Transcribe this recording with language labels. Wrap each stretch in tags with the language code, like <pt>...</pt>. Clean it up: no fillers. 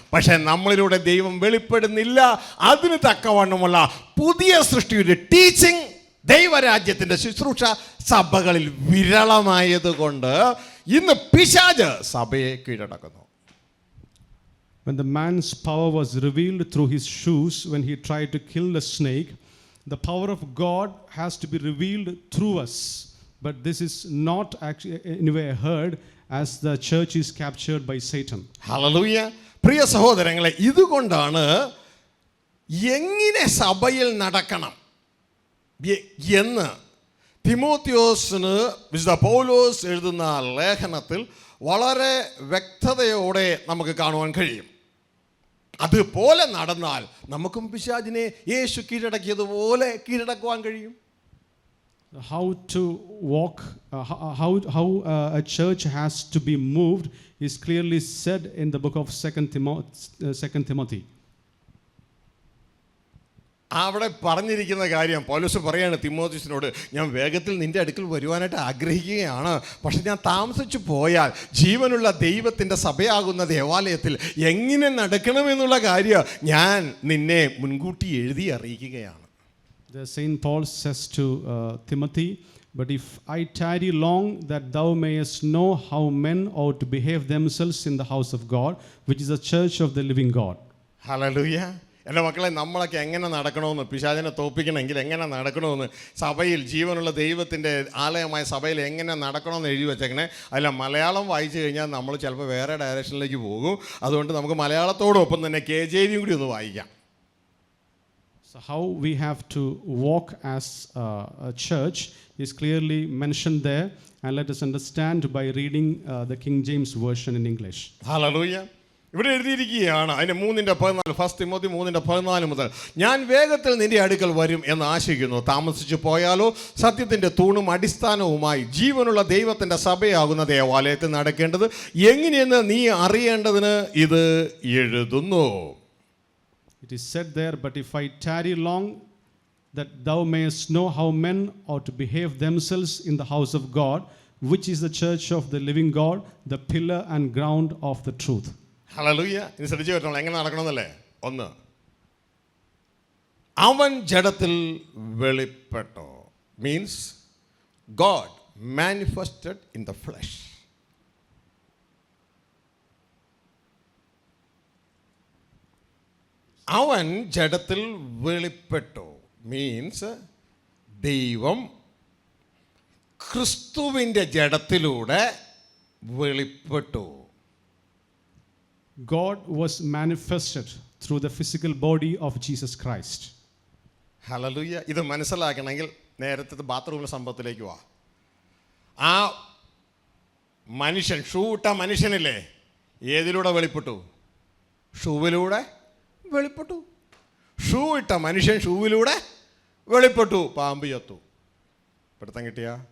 <ml>പക്ഷെ നമ്മളിലൂടെ ദൈവം വെളിപ്പെടുന്നില്ല. അതിന് തക്കവണ്ണമുള്ള പുതിയ സൃഷ്ടിയുടെ ടീച്ചിങ്, ദൈവരാജ്യത്തിൻ്റെ ശുശ്രൂഷ സഭകളിൽ വിരളമായതുകൊണ്ട് ഇന്ന് പിശാച് സഭയെ കീഴടക്കുന്നു.</ml> <en>When the man's power was revealed through his shoes, when he tried to kill the snake, the power of God has to be revealed through us. But this is not actually anyway heard, as the church is captured by Satan.</en> <ml>Hallelujah. പ്രിയ സഹോദരങ്ങളെ, ഇതുകൊണ്ടാണ് എങ്ങനെ സഭയിൽ നടക്കണം എന്ന് തിമോത്തിയോസിന് വിശുദ്ധ പൗലോസ് എഴുതുന്ന ലേഖനത്തിൽ വളരെ വ്യക്തതയോടെ നമുക്ക് കാണുവാൻ കഴിയും. അതുപോലെ നടന്നാൽ നമുക്കും പിശാചിനെ യേശു കീഴടക്കിയതുപോലെ കീഴടക്കുവാൻ കഴിയും.</ml> <en>How to walk, how a church has to be moved is clearly said in the book of 2 Timothy.</en> <ml>അവിടെ പറഞ്ഞിരിക്കുന്ന കാര്യം പൗലോസ് പറയാണ് തിമോഥെയോസിനോട്, ഞാൻ വേഗത്തിൽ നിന്റെ അടുക്കൽ വരുവാനായിട്ട് ആഗ്രഹിക്കുകയാണ്, പക്ഷെ ഞാൻ താമസിച്ചു പോയാൽ ജീവനുള്ള ദൈവത്തിൻ്റെ സഭയാകുന്ന ദേവാലയത്തിൽ എങ്ങനെ നടക്കണമെന്നുള്ള കാര്യം ഞാൻ നിന്നെ മുൻകൂട്ടി എഴുതി അറിയിക്കുകയാണ്.</ml> <en>The Saint Paul says to Timothy, but if I tarry long, that thou mayest know how men ought to behave themselves in the house of God, which is the church of the living God.</en> <ml>Hallelujah. എൻ്റെ മക്കളെ, നമ്മളൊക്കെ എങ്ങനെ നടക്കണമെന്ന്, പിശാചിനെ തോൽപ്പിക്കണമെങ്കിൽ എങ്ങനെ നടക്കണമെന്ന്, സഭയിൽ ജീവനുള്ള ദൈവത്തിൻ്റെ ആലയമായ സഭയിൽ എങ്ങനെ നടക്കണമെന്ന് എഴുതി വെച്ചേക്കണേ. അതിൽ മലയാളം വായിച്ചു കഴിഞ്ഞാൽ നമ്മൾ ചിലപ്പോൾ വേറെ ഡയറക്ഷനിലേക്ക് പോകും. അതുകൊണ്ട് നമുക്ക് മലയാളത്തോടൊപ്പം തന്നെ KJV കൂടി ഒന്ന് വായിക്കാം.</ml> <en>So how we have to walk as a church is clearly mentioned there, and let us understand by reading the King James version in English.</en> <ml>Hallelujah. ഇവിടെ എഴുതിയിരിക്കുകയാണ് അതിൻ്റെ 3:14, 1 തിമോത്തി 3:14 മുതൽ, ഞാൻ വേഗത്തിൽ നിന്റെ അടുക്കൽ വരും എന്ന് ആശിക്കുന്നു. താമസിച്ചു പോയാലോ സത്യത്തിൻ്റെ തൂണും അടിസ്ഥാനവുമായി ജീവനുള്ള ദൈവത്തിൻ്റെ സഭയാകുന്ന ദേവാലയത്തിൽ നടക്കേണ്ടത് എങ്ങനെയെന്ന് നീ അറിയേണ്ടതിന് ഇത് എഴുതുന്നു.</ml> <en>It is said there, but if I tarry long, that thou mayest know how men ought to behave themselves in the house of God, which is the church of the living God, the pillar and ground of the truth.</en> <ml>Hallelujah. ഇനി ശ്രദ്ധിച്ചു കേട്ടോ, എങ്ങനെ നടക്കണമെന്നല്ലേ. 1, അവൻ ജഡത്തിൽ വെളിപ്പെട്ടു,</ml> <en>Means God manifested in the flesh.</en> <ml>അവൻ ജഡത്തിൽ വെളിപ്പെട്ടു മീൻസ് ദൈവം ക്രിസ്തുവിൻ്റെ ജഡത്തിലൂടെ വെളിപ്പെട്ടു.</ml> <en>God was manifested through the physical body of Jesus Christ.</en> <ml>Hallelujah. ഇത് മനസ്സിലാക്കണമെങ്കിൽ നേരത്തെ ബാത്റൂമിലെ സംഭവത്തിലേക്ക് പോവാ. ആ മനുഷ്യൻ, ഷൂ ഇട്ട മനുഷ്യനില്ലേ, ഏതിലൂടെ വെളിപ്പെട്ടു? ഷൂവിലൂടെ വെളിപ്പെട്ടു. ഷൂ ഇട്ട മനുഷ്യൻ ഷൂവിലൂടെ വെളിപ്പെട്ടു. പാമ്പ് ചത്തു. പിടുത്തം കിട്ടിയ?</ml>